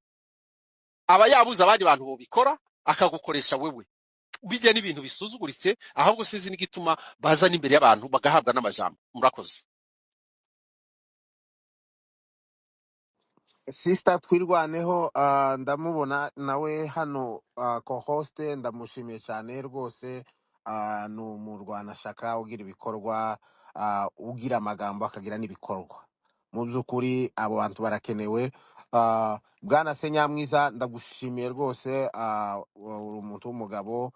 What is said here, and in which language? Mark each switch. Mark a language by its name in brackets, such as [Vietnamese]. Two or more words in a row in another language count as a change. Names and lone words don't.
[Kinyarwanda] Aba yabuze abandi bantu bobikora akagukoresha wewe. Bijya n'ibintu bisuzuguritse, ahubwo sinzi n'igituma baza n'imbere y'abantu bagahabwa n'amajambo. Murakoze. Sister Twirwaneho, ndamubona nawe hano, co-host, ndamushimiye cyane rwose. Ni umurwanashyaka ugira ibikorwa, ugira amagambo akagira n'ibikorwa. Mu by'ukuri abo bantu barakenewe. Bwana Senyamwiza, ndagushimiye rwose. Uri umuntu w'umugabo.